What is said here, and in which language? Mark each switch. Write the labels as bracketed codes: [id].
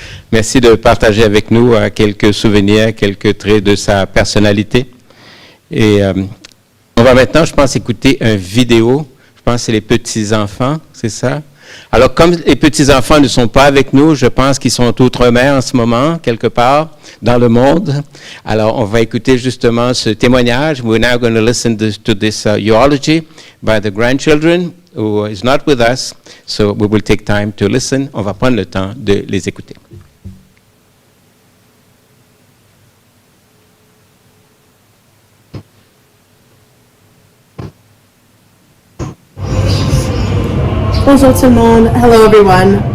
[fr] Merci de partager avec nous quelques souvenirs, quelques traits de sa personnalité. Et on va maintenant, je pense, écouter une vidéo. Je pense que c'est les petits-enfants, c'est ça? Alors, comme les petits-enfants ne sont pas avec nous, je pense qu'ils sont outre-mer en ce moment, quelque part, dans le monde. Alors, on va écouter justement ce témoignage. [en] We're now going to listen to this eulogy by the grandchildren who is not with us. So we will take time to listen. [fr] On va prendre le temps de les écouter. Bonjour tout le monde, [en] hello everyone.